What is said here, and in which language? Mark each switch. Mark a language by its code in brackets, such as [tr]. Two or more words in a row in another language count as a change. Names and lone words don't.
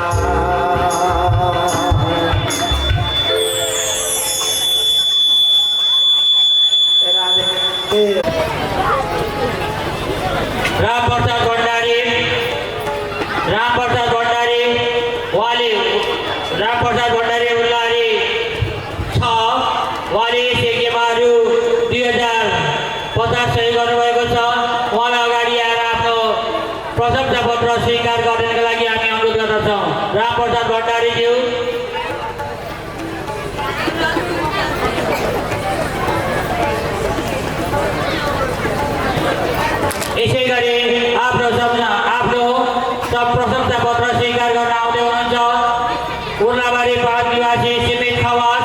[ne] राम प्रसाद भण्डारी वाली राम प्रसाद भण्डारी उल्लारी 6 वाली सेकेमाहरू 2050 सहयोग गर्नुभएको छ। उहाँलाई अगाडि आएर आफ्नो प्रशंसा पत्र स्वीकार गर्नको लागि हामी अनुरोध गर्दछौँ। राम प्रसाद भण्डारीज्यू यसै गरी आफ्नो प्रशंसा पत्र स्वीकार गर्न आउँदै हुनुहुन्छ उर्लाबारी 5 निवासी सुमित खवास।